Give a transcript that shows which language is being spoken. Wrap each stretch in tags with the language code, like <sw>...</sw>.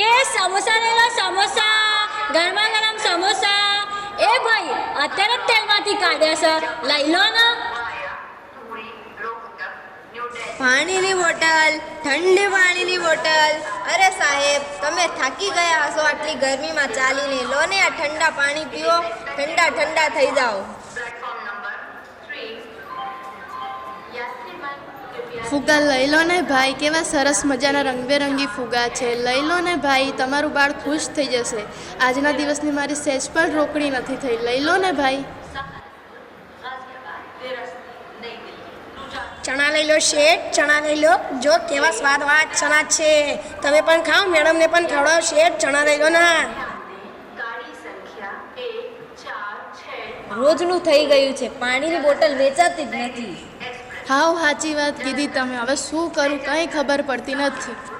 <hi>ये समोसा ले लो, समोसा</hi> <gu>ગરમા ગરમ સમોસા. એ ભાઈ અત્યારે જ તેલમાંથી કાઢ્યા છે, લઈ લો ને.</gu> <en>via Puri, Rohtak, New Delhi.</en> <gu>પાણીની બોટલ, ઠંડી પાણીની બોટલ. અરે સાહેબ, તમે થાકી ગયા હશો આટલી ગરમીમાં ચાલીને. લો ને આ ઠંડા પાણી પીઓ, ઠંડા ઠંડા થઈ જાઓ.</gu> <en>Platform number 3.</en> <hi>यात्रीगण कृपया</hi> <gu>ફુગ્ગા લઈ લો ને ભાઈ, કેવા સરસ મજાના રંગબેરંગી ફુગ્ગા છે. લઈ લો ને ભાઈ, તમારું બાળ ખુશ થઈ જશે. આજના દિવસની મારી સહેજ પણ રોકડી નથી થઈ. લઈ લો ને ભાઈ.</gu> <hi>गाजियाबाद बेरस्ती नई दिल्ली रुजारपुर</hi> <gu>ચણા લઈ લો શેઠ, ચણા લઈ લો. જો કેવા સ્વાદવાળા ચણા છે, તમે પણ ખાઓ, મેડમને પણ ખવડાવો શેઠ. ચણા લઈ લો ના.</gu> <hi>गाड़ी संख्या 146</hi> <gu>રોજનું થઈ ગયું છે, પાણીની બોટલ વેચાતી જ નથી. હાવ સાચી વાત કીધી તમે. હવે શું કરું કંઈ ખબર પડતી નથી.</gu>